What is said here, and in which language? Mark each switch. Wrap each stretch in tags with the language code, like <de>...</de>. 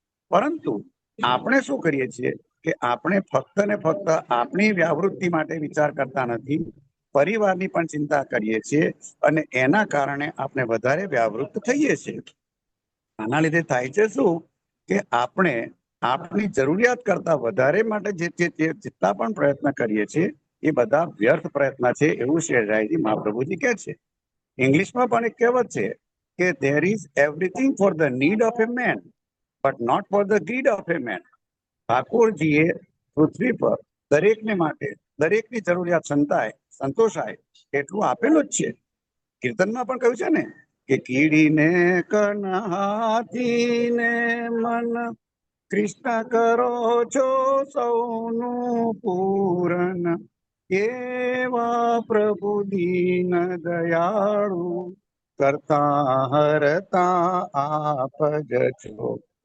<gu>પરંતુ આપણે શું કરીએ છીએ કે આપણે ફક્ત ને ફક્ત આપણી વ્યાવૃત્તિ માટે વિચાર કરતા નથી, પરિવારની પણ ચિંતા કરીએ છીએ અને એના કારણે આપણે વધારે વ્યાવૃત્ત થઈએ છીએ. આના લીધે થાય છે શું કે આપણે આપણી જરૂરિયાત કરતા વધારે માટે જેટલા પણ પ્રયત્ન કરીએ છીએ એ બધા વ્યર્થ પ્રયત્ન છે, એવું શ્રી હરિરાયજી મહાપ્રભુજી કહે છે. ઇંગ્લિશમાં પણ એક કહેવત છે કે</gu> <en>there is everything for the need of a man but not for the greed of a man.</en> <gu>ઠાકોરજીએ પૃથ્વી પર દરેકને માટે દરેકની જરૂરિયાત સંતોષાય એટલું આપેલું જ છે. કીર્તનમાં પણ કહ્યું છે ને કે કીડીને કનહાથીને મન કૃષ્ણ કરો છો સૌનું પૂરન, એવા પ્રભુ દીન દયાળુ કરતા હરતા આપ જ છો.</gu>